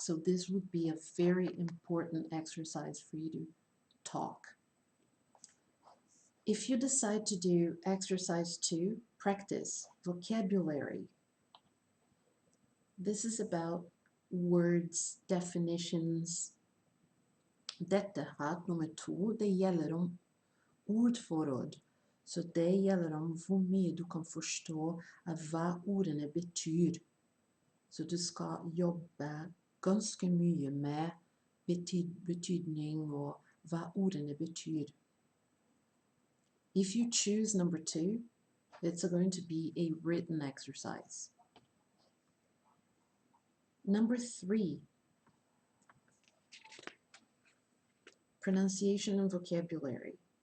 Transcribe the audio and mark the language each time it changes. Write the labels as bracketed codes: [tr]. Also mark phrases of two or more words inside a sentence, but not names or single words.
[en] So this would be a very important exercise for you to talk. If you decide to do exercise 2, practice vocabulary. This is about words, definitions. [no] Dette her nummer 2, det gjelder om ordforråd. Så det gjelder om hvor mye du kan forstå av hva ordene betyr. Så du skal jobbe ganske mye med betydning og hva ordene betyr. [en] If you choose number 2, it's going to be a written exercise. Number 3, pronunciation and vocabulary.